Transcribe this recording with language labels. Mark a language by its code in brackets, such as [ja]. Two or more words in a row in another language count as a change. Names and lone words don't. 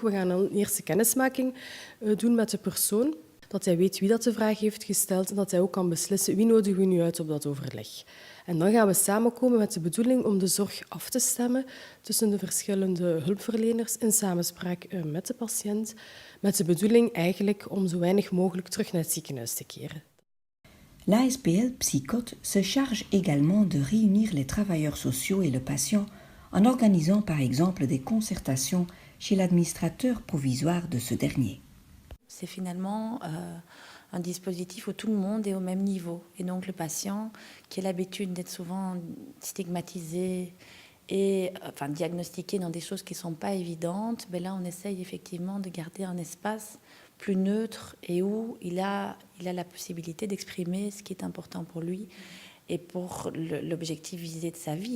[nl] We gaan dan een eerste kennismaking doen met de persoon, dat hij weet wie dat de vraag heeft gesteld en dat hij ook kan beslissen wie nodigen we nu uit op dat overleg. En dan gaan we samenkomen met de bedoeling om de zorg af te stemmen tussen de verschillende hulpverleners in samenspraak met de patiënt, met de bedoeling eigenlijk om zo weinig mogelijk terug naar het ziekenhuis te keren. [fr] L'ASBL Psychote se charge également de réunir les travailleurs sociaux et le patient en organisant par exemple des concertations chez l'administrateur provisoire de ce dernier. C'est finalement un dispositif où tout le monde est au même niveau. Et donc le patient, qui a l'habitude d'être souvent stigmatisé et diagnostiqué dans des choses qui ne sont pas évidentes, ben là on essaye effectivement de garder un espace plus neutre et où il a la possibilité d'exprimer ce qui est important pour lui et pour l'objectif visé de sa vie.